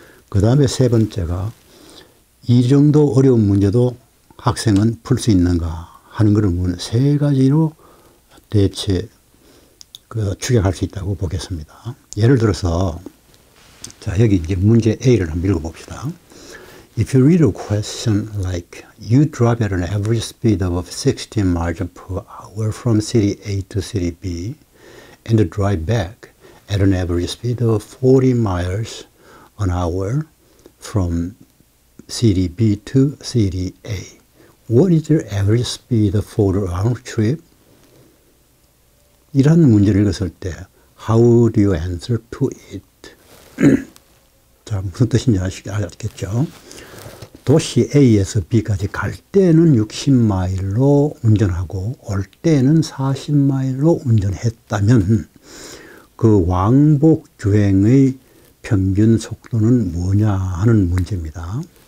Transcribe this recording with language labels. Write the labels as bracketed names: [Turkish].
[Korean] 그 다음에 세 번째가 이 정도 어려운 문제도 학생은 풀 수 있는가 하는 것을 세 가지로 대체 추격할 수 있다고 보겠습니다. 예를 들어서 자, 여기 이제 문제 A를 한번 읽어봅시다. [English] If you read a question like you drive at an average speed of 16 miles per hour from city A to city B and drive back at an average speed of 40 miles an hour from city B to city A. What is your average speed for the round trip? [Korean] 이런 문제를 읽었을 때 [English] How do you answer to it? [Korean] 자, 무슨 뜻인지 아시겠죠? 도시 A에서 B까지 갈 때는 60마일로 운전하고 올 때는 40마일로 운전했다면 그 왕복 주행의 평균 속도는 뭐냐 하는 문제입니다.